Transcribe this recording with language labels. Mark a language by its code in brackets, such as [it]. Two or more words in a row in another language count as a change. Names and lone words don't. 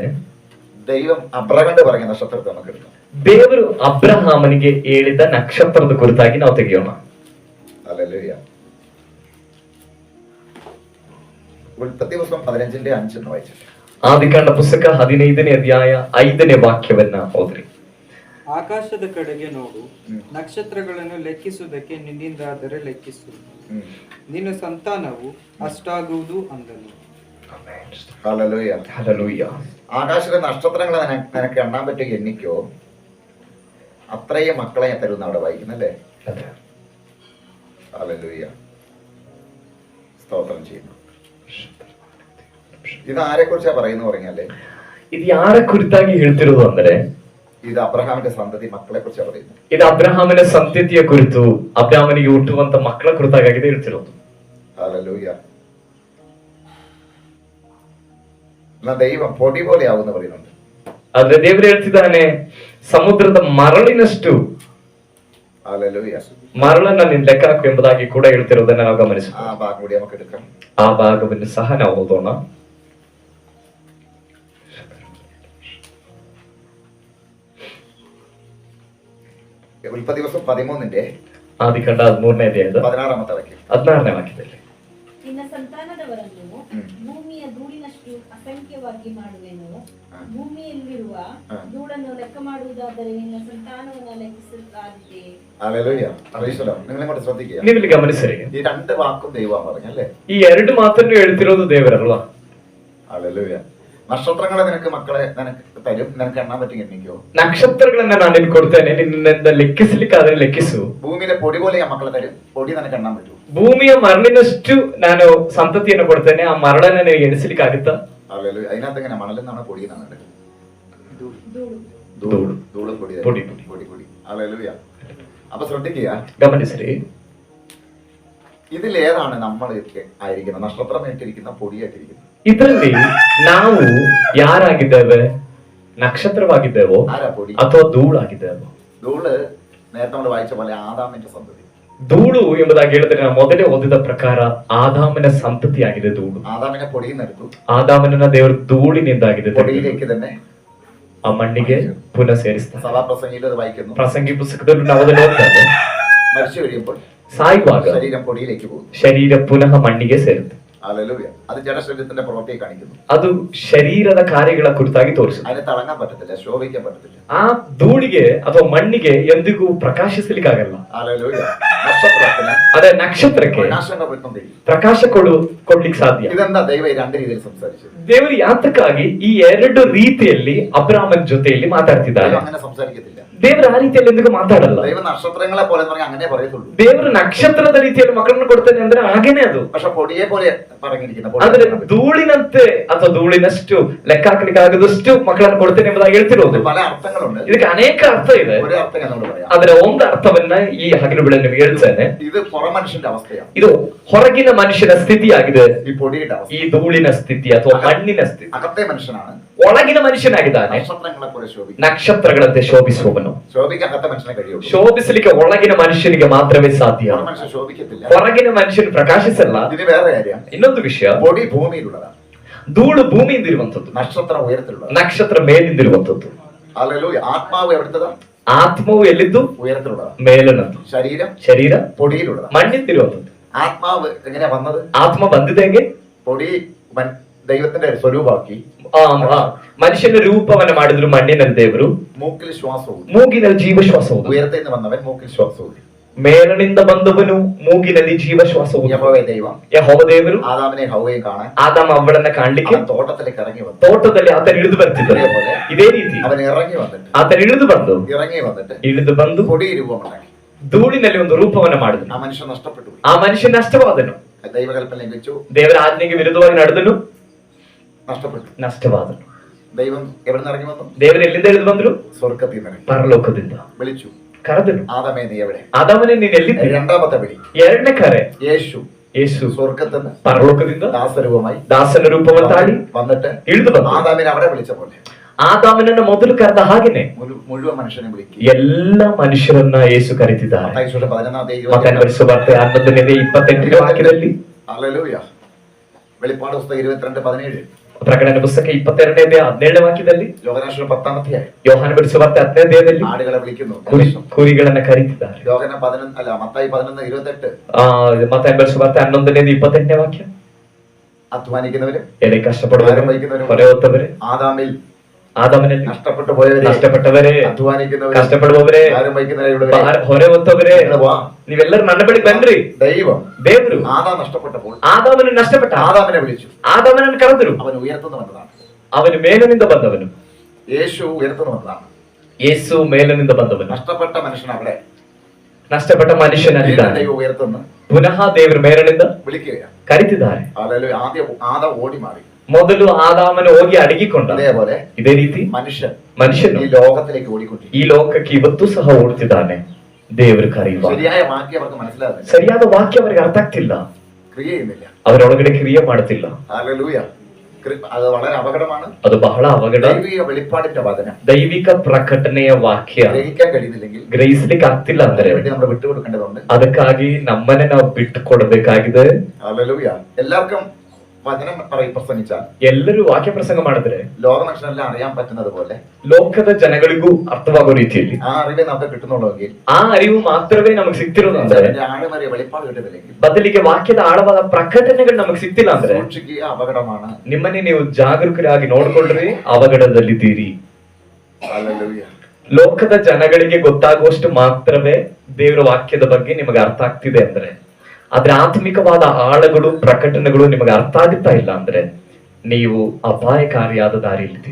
[ml] ദൈവം അബ്രഹാമിന്റെ പറഞ്ഞ നക്ഷത്രത്തെ നമുക്ക് എടുക്കാം. [kn] ದೇವರು ಅಬ್ರಹಾಮನಿಗೆ ಹೇಳಿದ ನಕ್ಷತ್ರದ ಕುರಿತಾಗಿ ನಾವು ತೆಗೆಯೋಣ. [ml] ഹല്ലേലൂയ. ഉൽപ്പത്തി പുസ്തകം 15:5 വായിച്ചിട്ട്, [kn] ಆದಿಕಾಂಡ ಪುಸ್ತಕ 15ನೇ ಅಧ್ಯಾಯ 5ನೇ ವಾಕ್ಯವನ್ನ ಓದ್ರಿ. ಆಕಾಶದ ಕಡೆಗೆ ನೋಡು, ನಕ್ಷತ್ರಗಳನ್ನು ಲೆಕ್ಕಿಸುವುದಕ್ಕೆ ನಿನ್ನಿಂದಾದರೆ ಲೆಕ್ಕಿಸು, ನಿನ್ನ ಸಂತಾನವು ಅಷ್ಟಾಗುವುದು ಅಂದನು. [ml] ഹല്ലേലൂയ. ഹല്ലേലൂയ. ആകാശത്തിലെ നക്ഷത്രങ്ങളെ നിനക്ക് എണ്ണാൻ പറ്റുക എണ്ണിക്കോ, അത്രയും മക്കളെ ഞാൻ തരുന്ന അവിടെ വായിക്കുന്നല്ലേ. അതെ. ഹല്ലേലൂയ. സ്തോത്രം ചെയ്യുന്നു. ഇത് ആരെ കുറിച്ചാ പറയുന്നു പറഞ്ഞാലേ, [kn] ಇದು ಯಾರ ಕುರಿತಾಗಿ ಹೇಳ್ತಿರೋದು ಅಂದ್ರೆ [ml] ഇത് അബ്രഹാമിന്റെ സന്തതി മക്കളെ കുറിച്ചാ പറയുന്നു. [kn] ಇದು ಅಬ್ರಹಾಮನ ಸಂತತಿಯ ಕುರಿತು, ಅಬ್ರಹಾಮನಿಗೆ ಹುಟ್ಟುವಂತ ಮಕ್ಕಳ ಕುರಿತಾಗಿದೆ ಹೇಳ್ತಿರೋದು. [ml] ഹല്ലേലൂയ. എന്നാ ദൈവം പൊടി പോലെ ആവുന്ന പറയുന്നുണ്ട്. [kn] ಆದ್ರೆ ದೇವರು ಹೇಳ್ತಿದ್ದಾನೆ, ಸಮುದ್ರದ ಮರಳಿನಷ್ಟು [ml] ഹല്ലേലൂയ. [kn] ಮರಳನ್ನ ನೀನ್ ಲೆಕ್ಕ ಹಾಕು ಎಂಬುದಾಗಿ ಕೂಡ ಹೇಳ್ತಿರೋದನ್ನ ನಾವು ಗಮನಿಸ. [ml] ആ ഭാഗം കൂടി നമുക്ക് എടുക്കാം. [kn] ಆ ಭಾಗವನ್ನು ಸಹ ನಾವು ಓದೋಣ. [ml] ഉൽപ്പത്തി ദിവസം 13 [kn] ಆದಿಕಾಂಡ 13ನೇ ಅಧ್ಯಾಯದ [ml] 16 വാക്യം. [kn] 16ನೇ ವಾಕ್ಯದಲ್ಲಿ, ನಿನ್ನ ಸಂತಾನದವರನ್ನು ಭೂಮಿಯ ಧೂಳಿನಷ್ಟು ಅಸಂಖ್ಯವಾಗಿ ಮಾಡುವೆನು. ಭೂಮಿಯಲ್ಲಿರುವ ಧೂಳನ್ನು ಲೆಕ್ಕ ಮಾಡುವುದಾದರೆ ನಿನ್ನ ಸಂತಾನವನ್ನು ಲೆಕ್ಕಿಸಲಾಗಿದೆ. [ml] ഹല്ലേലൂയ. അറിയിച്ചല്ലോ, നിങ്ങൾ ഇങ്ങോട്ട് ശ്രദ്ധിക്കുക. [kn] ನೀವು ಇಲ್ಲಿ ಗಮನಿಸಿರಿ, [ml] ഈ രണ്ട് വാക്കും ദൈവം പറഞ്ഞല്ലേ. [kn] ಈ ಎರಡು ಮಾತನ್ನು ಹೇಳ್ತಿರೋದು ದೇವರಲ್ವಾ. [ml] ഹല്ലേലൂയ. നക്ഷത്രങ്ങളെ നിനക്ക് മക്കളെ നിനക്ക് തരും, നിനക്ക് എണ്ണാൻ പറ്റും എണ്ണിക്കോ. [kn] ನಕ್ಷತ್ರಗಳನ್ನ ನಾನು ನಿನ್ ಕೊಡ್ತೇನೆ, ನಿನ್ನಿಂದ ಲೆಕ್ಕಿಸ್ಲಿಕ್ಕಾದ್ರೆ ಲೆಕ್ಕಿಸು. [ml] ഭൂമിയിലെ പൊടി പോലെ ഞാൻ മക്കളെ തരും, പൊടി നിനക്ക് എണ്ണാൻ പറ്റൂ. [kn] ಭೂಮಿಯ ಮರಳಿನಷ್ಟು ನಾನು ಸಂತತಿಯನ್ನು ಕೊಡ್ತೇನೆ, ಆ ಮರಳನ್ನ ನಿನಗೆ ಎಣಿಸ್ಲಿಕ್ಕಾಗುತ್ತಾ? [ml] ഹല്ലേലൂയ. അതിനകത്ത് എങ്ങനെ മണലെന്നാണ് പൊടി എന്നാണ് [kn] ಧೂಳು [ml] ധൂള് പൊടി പൊടി. പൊടി പൊടി. ഹല്ലേലൂയ. അപ്പൊ ശ്രദ്ധിക്കുക, [kn] ಗಮನಿಸ್ರಿ, [ml] ഇതിലേതാണ് നമ്മൾ ആയിരിക്കുന്നത്? നക്ഷത്രമായിട്ടിരിക്കുന്ന പൊടിയായിട്ടിരിക്കുന്നത്. [kn] ಇದರಲ್ಲಿ ನಾವು ಯಾರಾಗಿದ್ದೇವೆ? ನಕ್ಷತ್ರವಾಗಿದ್ದೇವೋ [ml] ആരാ പൊടി? [kn] ಅಥವಾ ಧೂಳಾಗಿದ್ದೇವೋ? [ml] ധൂള് നേരത്തെ നമ്മൾ വായിച്ച പോലെ ആദാമിന്റെ സന്തതി. [kn] ಧೂಳು ಎಂಬುದಾಗಿ ಹೇಳಿದ್ರೆ ನಾವು ಮೊದಲೇ ಓದಿದ ಪ್ರಕಾರ ಆದಾಮನ ಸಂತತಿಯಾಗಿದೆ ಧೂಳು. [ml] ആദാമിനെ പൊടിയിൽ നിന്നെടുത്തു, [kn] ಆದಾಮನನ್ನ ದೇವರು ಧೂಳಿನಿಂದಾಗಿದೆ [ml] പൊടിയിലേക്ക് തന്നെ [kn] ಆ ಮಣ್ಣಿಗೆ ಪುನಃ ಸೇರಿಸ್ತಾರೆ. [ml] സഭാപ്രസംഗിയിൽ അത് വായിക്കുന്നു. [kn] ಪ್ರಸಂಗಿ ಪುಸ್ತಕದಲ್ಲಿ ನಾವು ಅದನ್ನು ಓದ್ತೇವೆ. [ml] മരിച്ചു കഴിയുമ്പോൾ [kn] ಸಾಯುವಾಗ [ml] ശരീരം പൊടിയിലേക്ക് പോകും. [kn] ಶರೀರ ಪುನಃ ಮಣ್ಣಿಗೆ ಸೇರುತ್ತೆ. [ml] ഹല്ലേലൂയ. അത് ജഡശരീരത്തിന്റെ പ്രവൃത്തിയെ കാണിക്കുന്നു. [kn] ಅದು ಶರೀರದ ಕಾರ್ಯಗಳ ಕುರಿತಾಗಿ ತೋರಿಸುತ್ತೆ. [ml] അതിനെ തിളങ്ങാൻ പറ്റത്തില്ല, ശോഭിക്കാൻ പറ്റത്തില്ല. [kn] ಆ ಧೂಳಿಗೆ ಅಥವಾ ಮಣ್ಣಿಗೆ ಎಂದಿಗೂ ಪ್ರಕಾಶಿಸಲಿಕ್ಕಾಗಲ್ಲ. [ml] ഹല്ലേലൂയ. നക്ഷത്രത്തിന് [kn] ಅದೇ ನಕ್ಷತ್ರಕ್ಕೆ [ml] പ്രകാശങ്ങൾ വരുന്നുണ്ടെങ്കിൽ [kn] ಪ್ರಕಾಶ ಕೊಡ್ಲಿಕ್ಕೆ ಸಾಧ್ಯ. [ml] ഇതെന്താ ദൈവം രണ്ട് രീതിയിൽ സംസാരിച്ചത്? [kn] ದೇವರು ಯಾತಕ್ಕಾಗಿ ಈ ಎರಡು ರೀತಿಯಲ್ಲಿ ಅಬ್ರಾಮನ್ ಜೊತೆಯಲ್ಲಿ ಮಾತಾಡ್ತಿದ್ದಾರೆ? [ml] ദൈവം അങ്ങനെ സംസാരിക്കത്തില്ല. [kn] ದೇವರು ಆ ರೀತಿಯಲ್ಲಿ ಎಂದಿಗೂ ಮಾತಾಡಲ್ಲ. [ml] ദൈവം നക്ഷത്രങ്ങളെ പോലെ എന്ന് പറഞ്ഞാൽ അങ്ങനെ പറയത്തുള്ളൂ. [kn] ದೇವರು ನಕ್ಷತ್ರದ ರೀತಿಯಲ್ಲಿ ಮಕ್ಕಳನ್ನು ಕೊಡ್ತೇನೆ ಅಂದ್ರೆ ಹಾಗೇನೆ ಅದು. [ml] പക്ഷെ പൊടിയെ പോലെ പറഞ്ഞിരിക്കുന്ന [kn] ಆದ್ರೆ ಧೂಳಿನಂತೆ ಅಥವಾ ಧೂಳಿನಷ್ಟು ಲೆಕ್ಕ ಹಾಕ್ಲಿಕ್ಕೆ ಆಗದಷ್ಟು ಮಕ್ಕಳನ್ನು ಕೊಡ್ತೇನೆ ಎಂಬುದಾಗಿ ಹೇಳ್ತಿರೋದು. [ml] പല അർത്ഥങ്ങളുണ്ട്. [kn] ಇದಕ್ಕೆ ಅನೇಕ ಅರ್ಥ ಇದೆ. [ml] ഒരു അർത്ഥം ഞാൻ പറയാം. [kn] ಅದರ ಒಂದು ಅರ್ಥವನ್ನ ಈ ಹಗಲು ಬೆಳೆ ನಿಮಗೆ ಹೇಳ್ತೇನೆ. [ml] ഇത് പുറ മനുഷ്യന്റെ അവസ്ഥയാണ്. [kn] ಇದು ಹೊರಗಿನ ಮನುಷ್ಯನ ಸ್ಥಿತಿಯಾಗಿದೆ. [ml] ഈ പൊടിയുടെ അവസ്ഥ. [kn] ಈ ಧೂಳಿನ ಸ್ಥಿತಿ ಅಥವಾ ಮಣ್ಣಿನ ಸ್ಥಿತಿ. [ml] അകത്തെ മനുഷ്യനാണ് [kn] ಒಳಗಿನ ಮನುಷ್ಯನಾಗಿದ್ದಾನೆ. [ml] നക്ഷത്രങ്ങളെ പോലെ ശോഭിക്കും. [kn] ನಕ್ಷತ್ರಗಳಂತೆ ಶೋಭಿಸುವವನು. [ml] ശോഭിക്കാൻ അകത്തെ മനുഷ്യനെ കഴിയുള്ളൂ. [kn] ಶೋಭಿಸಲಿಕ್ಕೆ ಒಳಗಿನ ಮನುಷ್ಯನಿಗೆ ಮಾತ್ರವೇ ಸಾಧ್ಯ. [ml] പുറ മനുഷ്യൻ ശോഭിക്കത്തില്ല. [kn] ಹೊರಗಿನ ಮನುಷ್ಯನು ಪ್ರಕಾಶಿಸಲ್ಲ. [ml] ഇതിന് വേറെ കാര്യം. [kn] ಇನ್ನೊಂದು ವಿಷಯ, [ml] പൊടി ഭൂമിയിലുള്ളതാണ്, [kn] ಧೂಳು ಭೂಮಿಯಿಂದ ಇರುವಂತದ್ದು, [ml] നക്ഷത്രം ഉയരത്തിലുള്ളതാണ്. [kn] ನಕ್ಷತ್ರ ಮೇಲಿಂದಿರುವಂತದ್ದು. [ml] ഹല്ലേലൂയ. ആത്മാവ് എവിടുത്തതാ? [kn] ಆತ್ಮವು ಎಲ್ಲಿದ್ದು? [ml] ഉയരത്തിലുള്ളതാണ്. [kn] ಮೇಲನದ್ದು. [ml] ശരീരം പൊടിയിലുള്ളതാണ്, പൊടിയിലുള്ളതാണ്. [kn] മണ്ണിന്തിರುವಂತದ್ದು. [ml] ആത്മാവ് എങ്ങനെയാ വന്നത്? [kn] ಆತ್ಮ ಬಂದಿದೆ ಹೇಗೆ? [ml] പൊടി ദൈവത്തിന്റെ സ്വരൂപമാക്കി [kn] ಮನುಷ್ಯನ ರೂಪವನ್ನ ಮಾಡಿದ್ರು ಮಣ್ಣಿನಲ್ಲಿ ದೇವರು. [ml] മൂക്കിൽ ശ്വാസവും [kn] ಮೂಗಿನಲ್ಲಿ ಜೀವಶ್ವಾಸ ಹೋದ. [ml] ഉയരത്തിൽ നിന്ന് വന്നവൻ മൂക്കിൽ ശ്വാസവും. [kn] ಮೇಲನಿಂದ ಬಂದವನು ಮೂಗಿನಲ್ಲಿ ಜೀವಶ್ವಾಸ ಹೋದ. [ml] യഹോവേ ദൈവം [kn] ಯೆಹೋವ ದೇವರು [ml] ആദാമിനെ ഹവ്വയും കാണാൻ [kn] ಆದಾಮ ಅವಳನ್ನ ಕಾಣ್ಲಿಕ್ಕೆ [ml] അവൻ തോട്ടത്തിലേക്ക് ഇറങ്ങി വന്നു. [kn] ತೋಟದಲ್ಲಿ ಆತನ ಇಳಿದು ಬರ್ತಿದ್ದ. ಇದೇ ರೀತಿ [ml] അവൻ ഇറങ്ങി വന്നിട്ട് [kn] ಆತನ ಇಳಿದು ಬಂದು [ml] പൊടി രൂപമുണ്ടാക്കി [kn] ಧೂಳಿನಲ್ಲಿ ಒಂದು ರೂಪವನ್ನ ಮಾಡಿದನು. [ml] ആ മനുഷ്യൻ നഷ്ടപ്പെട്ടു. [kn] ಆ ಮನುಷ್ಯ ನಷ್ಟವಾದನು. [ml] ദൈവകൽപ്പന ലംഘിച്ചു, [kn] ದೇವರ ಆಜ್ಞೆಗೆ ವಿರುದ್ಧವಾಗಿ ನಡೆದನು, [ml] നഷ്ടപ്പെട്ടു. [kn] ನಷ್ಟವಾದನು. [ml] ദൈവം എവിടെ നിന്ന് ഇറങ്ങി വന്നു? [kn] ದೇವರು ಎಲ್ಲಿಂದ ಇಳಿದು ಬಂದ್ರು? [ml] സ്വർഗ്ഗത്തിൽ നിന്ന് [kn] ಪರಲೋಕದಿಂದ [ml] വിളിച്ചു, [kn] ಕರೆದನು. [ml] ആദമേ നീ എവിടെ? [kn] ಆದಾಮನೇ ನೀನ್ ಎಲ್ಲಿದ್ದಿ? [ml] രണ്ടാമത്തെ വിളി. [kn] ಎರಡನೇ ಕರೆ, [ml] യേശു [kn] ಯೇಸು [ml] സ്വർഗ്ഗത്തിൽ നിന്ന് [kn] ಪರಲೋಕದಿಂದ [ml] ദാസരൂപമായി [kn] ದಾಸನ ರೂಪವನ್ನು ತಾಳಿ [ml] വന്നിട്ട് [kn] ಇಳಿದು ಬಂದ. [ml] ആദാമിനെ അവിടെ വിളിച്ച പോലെ [kn] ಆದಾಮನನ್ನ ಮೊದಲು ಕರೆದ ಹಾಗೇನೆ [ml] മുഴുവൻ മനുഷ്യനെ വിളിക്കും. [kn] ಎಲ್ಲ ಮನುಷ್ಯರನ್ನ ಯೇಸು ಕರೆದಿದ್ದಾರೆ. [ml] മത്തായി സുവിശേഷം 11-ാം [kn] ಮತ್ತಾಯನ ಸುವಾರ್ತೆ 11:28 ವಾಕ್ಯದಲ್ಲಿ, [ml] ഹല്ലേലൂയ. വെളിപ്പാട് പുസ്തകം 22:17, [kn] ಪ್ರಕಟಣೆ ಪುಸ್ತಕ 22:17 ವಾಕ್ಯದಲ್ಲಿ, [ml] യോഹന്നാൻ 10-ാം [kn] ಯೋಹಾನ ಸುವಾರ್ತೆ 10ನೇ ಅಧ್ಯಾಯದಲ್ಲಿ [ml] ആടുകളെ വിളിക്കുന്നു. [kn] ಕುರಿಗಳನ್ನ ಕರೀತಿದ್ದಾರೆ. [ml] മത്തായി 11:28, [kn] ಮತ್ತಾಯನ ಸುವಾರ್ತೆ 11:28 ವಾಕ್ಯ, [ml] അധ്വാനിക്കുന്നവരും [kn] ಎಲೆ ಕಷ್ಟಪಡುವವರು, ಹೊರೆ ಹೊತ್ತವರೇ, ಆದಾಮನಲ್ಲಿ ನಷ್ಟಪಟ್ಟವರೇ, ಕಷ್ಟಪಡುವವರೇ, ಹೊರೆ ಹೊತ್ತವರೇ, ನೀವೆಲ್ಲರೂ ನನ್ನ ಬಳಿ ಬನ್ರಿ. ದೇವರು ಆದಾಮನು ನಷ್ಟಪಟ್ಟ [ml] ആദാമിനെ വിളിച്ചു, [kn] ಆದಾಮನನ್ನು ಕರೆದರು. [ml] അവൻ ഉയർത്തുന്നു വന്നതാണ്. [kn] ಅವನು ಮೇಲನಿಂದ ಬಂದವನು. [ml] യേശു ഉയർത്തുന്നു വന്നതാണ്. [kn] ಯೇಸು ಮೇಲನಿಂದ ಬಂದವನು. [ml] നഷ്ടപ്പെട്ട മനുഷ്യൻ അവിടെ, [kn] ನಷ್ಟಪಟ್ಟ ಮನುಷ್ಯನಾಗಿದ್ದಾನೆ. [ml] ദൈവം ഉയർത്തുന്നു, [kn] ಪುನಃ ದೇವರು ಮೇಲನಿಂದ [ml] വിളിക്കുകയാണ്. [kn] ಕರೀತಿದ್ದಾರೆ. [ml] ആദ്യം ആദാം ഓടി മാറി. [kn] ಮೊದಲು ಆದಾಮನು ಹೋಗಿ ಅಡಗಿಕೊಂಡ. [ml] അതേപോലെ [kn] ಇದೇ ರೀತಿ ಮನುಷ್ಯನು [ml] ഈ ലോകത്തിലേക്ക് ഓടിക്കൊണ്ടിരിക്കും. [kn] ಈ ಲೋಕಕ್ಕೆ ಇವತ್ತು ಸಹ ಓಡ್ತಿದ್ದಾನೆ. ದೇವರು ಕರೆಯುವ [ml] ശരിയായ വാക്യം അവർക്ക് മനസ്സിലാകുന്നില്ല, [kn] ಸರಿಯಾದ ವಾಕ್ಯ ಅವರಿಗೆ ಅರ್ಥ ಆಗ್ತಿಲ್ಲ, [ml] ക്രിയ ചെയ്യുന്നില്ല. [kn] ಅವರೊಳಗಡೆ ಕ್ರಿಯೆ ಮಾಡ್ತಿಲ್ಲ. [ml] ഹല്ലേലൂയ. അത് വളരെ അപകടമാണ്. [kn] ಅದು ಬಹಳ ಅವಘಡ. [ml] ദൈവിക വെളിപ്പാടിന്റെ വചനം, [kn] ದೈವಿಕ ಪ್ರಕಟಣೆಯ ವಾಕ್ಯ [ml] ഗ്രഹിക്കാൻ കഴിയുന്നില്ലെങ്കിൽ [kn] ಗ್ರಹಿಸ್ಲಿಕ್ಕೆ ಆಗ್ತಿಲ್ಲ ಅಂದ್ರೆ [ml] നമ്മൾ വിട്ടുകൊടുക്കേണ്ടതുണ്ട്. [kn] ಅದಕ್ಕಾಗಿ ನಮ್ಮನ್ನೇ ನಾವು ಬಿಟ್ಟು ಕೊಡಬೇಕಾಗಿದೆ. [ml] ഹല്ലേലൂയ. എല്ലാവർക്കും വചനം പ്രസംഗിച്ചാൽ, [kn] ಎಲ್ಲರೂ ವಾಕ್ಯ ಪ್ರಸಂಗ ಮಾಡಿದ್ರೆ [ml] ലോക മനുഷ്യനെല്ലാം അറിയാൻ പറ്റുന്നത് പോലെ [kn] ಲೋಕದ ಜನಗಳಿಗೂ ಅರ್ಥವಾಗೋ ರೀತಿಯಲ್ಲಿ [ml] ആ അറിവೇ നമുക്ക് കിട്ടുന്നുള്ളെങ്കിൽ, [kn] ಆ ಅರಿವು ಮಾತ್ರವೇ ನಮಗೆ ಸಿಗ್ತಿರೋದು ಅಂದ್ರೆ, [ml] ആഴമേറിയ വെളിപ്പാട് കിട്ടുന്നില്ലെങ്കിൽ, [kn] ಬದಲಿಗೆ ವಾಕ್ಯದ ಆಳವಾದ ಪ್ರಕಟಣೆಗಳು ನಮಗೆ ಸಿಗ್ತಿಲ್ಲ ಅಂದ್ರೆ, [ml] സൂക്ഷിക്കുക, അപകടമാണ്. [kn] ನಿಮ್ಮನ್ನೇ ನೀವು ಜಾಗರೂಕರಾಗಿ ನೋಡ್ಕೊಂಡ್ರೆ ಅವಘಡದಲ್ಲಿದ್ದೀರಿ. [ml] ഹല്ലേലൂയ. [kn] ಲೋಕದ ಜನಗಳಿಗೆ ಗೊತ್ತಾಗುವಷ್ಟು ಮಾತ್ರವೇ ದೇವರ ವಾಕ್ಯದ ಬಗ್ಗೆ ನಿಮಗೆ ಅರ್ಥ ಆಗ್ತಿದೆ ಅಂದ್ರೆ, ಆದ್ರೆ ಆತ್ಮಿಕವಾದ ಆಳಗಳು ಪ್ರಕಟಣೆಗಳು ನಿಮಗೆ ಅರ್ಥ ಆಗುತ್ತಾ ಇಲ್ಲ ಅಂದ್ರೆ, ನೀವು ಅಪಾಯಕಾರಿಯಾದ ದಾರಿಯಲ್ಲಿದ್ದೀರಿ.